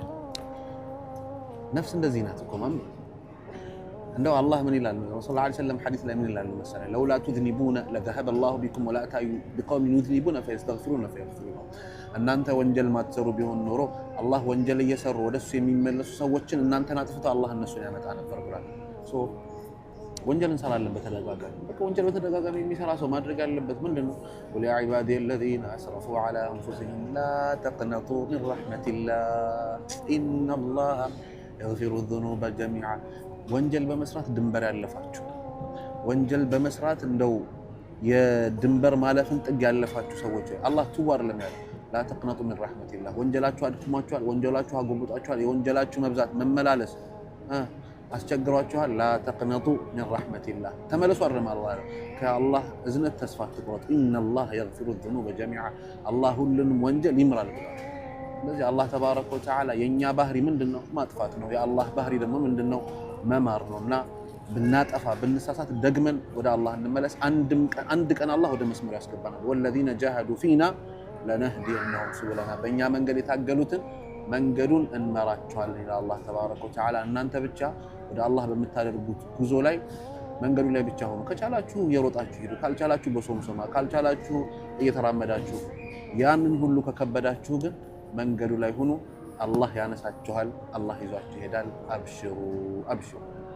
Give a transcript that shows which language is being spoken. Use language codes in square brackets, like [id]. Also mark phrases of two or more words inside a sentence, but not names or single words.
[am] ነፍስ እንደዚህ ናት እኮ ማም እንደው አላህ ምን ይላል ነው [ar] صلى الله عليه وسلم [am] ሐዲስ ላይ ምን ይላል መሰለህ [ar] لولا تذنبون لذهب الله بكم ولجاء بقوم يذنبون فيستغفرون فيغفر [am] እናንተ ወንጀል ማትሰሩ ቢሆን ኖሮ አላህ ወንጀል እየሰሩ ወደሱ የሚመለሱ ሰዎችን እናንተን አጥፍተው አላህ እነሱን ያመጣ ነበር ብሏል። ወንጀል እንሰራለን በተደጋጋሚ በቃ ወንጀል በተደጋጋሚ የሚሰራ ሰው ማድረግ ያለበት ምንድነው? [ar] قل يا عبادي الذين اسرفوا على انفسهم لا تقنطوا من رحمة الله ان الله يغفر الذنوب جميعا ወንጀል [am] በመስራት ድንበር ያለፋችሁ ወንጀል በመስራት እንደው የድንበር ማለፍን ጥግ ያለፋችሁ ሰዎች አላህ ትዋር ለሚያለ [ar] لا تقنطوا من رحمة الله [am] ወንጀላችሁ አድክሟችኋል ወንጀላችሁ አጎብጧችኋል የወንጀላችሁ መብዛት መመላለስ አስቸግሯችኋል [ar] لا تقنطوا من رحمة الله [am] ተመለሱ አረማላህ ከአላህ እዝነት ተስፋ አትቁረጡ [ar] ان الله يغفر الذنوب جميعا [am] አላህ ሁሉንም ወንጀል ይምራል ብሏል። ስለዚህ አላህ [ar] تبارك وتعالى [am] የኛ ባህሪ ምንድነው? ማጥፋት ነው። የአላህ ባህሪ ደግሞ ምንድነው? መማር ነውና ብናጠፋ ብንሳሳት ደግመን ወደ አላህ እንመለስ። አንድ ቀን አላህ ወደ መስመር ያስገባናል። والذين [ar] جاهدوا فينا لنهدينهم سبلنا [am] በእኛ መንገድ የታገሉትን መንገዱን እንመራቸዋለን ይላል አላህ [ar] تبارك وتعالى። [am] እናንተ ብቻ ወደ አላህ በመታደርጉት ጉዞ ላይ መንገዱ ላይ ብቻ ሆኑ። ከቻላችሁ እየሮጣችሁ ሂዱ፣ ካልቻላችሁ በሶምሶማ፣ ካልቻላችሁ እየተራመዳችሁ፣ ያንን ሁሉ ከከበዳችሁ ግን መንገዱ ላይ ሁኑ። አላህ ያነሳችኋል፣ አላህ ይዟችሁ ይሄዳል። አብሽሩ አብሽሩ።